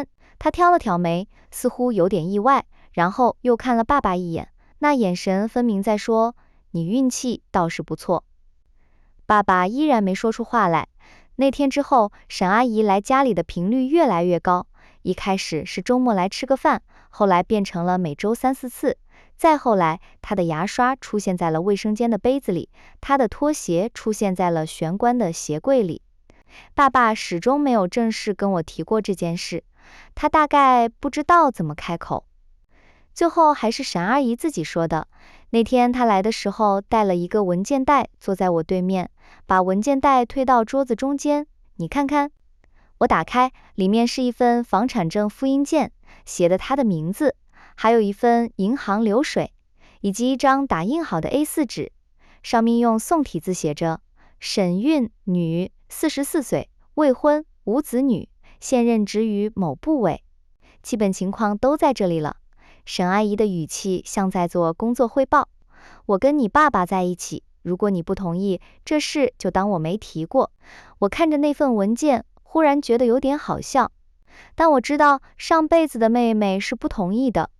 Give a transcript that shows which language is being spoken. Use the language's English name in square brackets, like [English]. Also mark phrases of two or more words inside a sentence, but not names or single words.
[Chinese] 她挑了挑眉，似乎有點意外。然後又看了爸爸一眼，那眼神分明在說：“你運氣倒是不錯。” 爸爸依然沒說出話來。那天之後，沈阿姨來家裡的頻率越來越高，一開始是周末來吃個飯，後來變成了每周3、4次，再後來，她的牙刷出現在了衛生間的杯子裡，她的拖鞋出現在了玄關的鞋櫃裡。爸爸始終沒有正式跟我提過這件事，他大概不知道怎麼開口。最後還是沈阿姨自己說的。那天她來的時候帶了一個文件袋，坐在我對面，把文件袋推到桌子中間。你看看。我打開，裡面是一份房產證複印件，寫的她的名字，還有一份銀行流水，以及一張打印好的 A4 紙，上面用宋體字寫着：沈韻，女，44歲，未婚，無子女，現任職於某部委。基本情況都在這裡了。沈阿姨的語氣像在做工作匯報。我跟你爸爸在一起，如果你不同意，這事就當我沒提過。我看着那份文件，忽然覺得有點好笑。但我知道上輩子的妹妹是不同意的。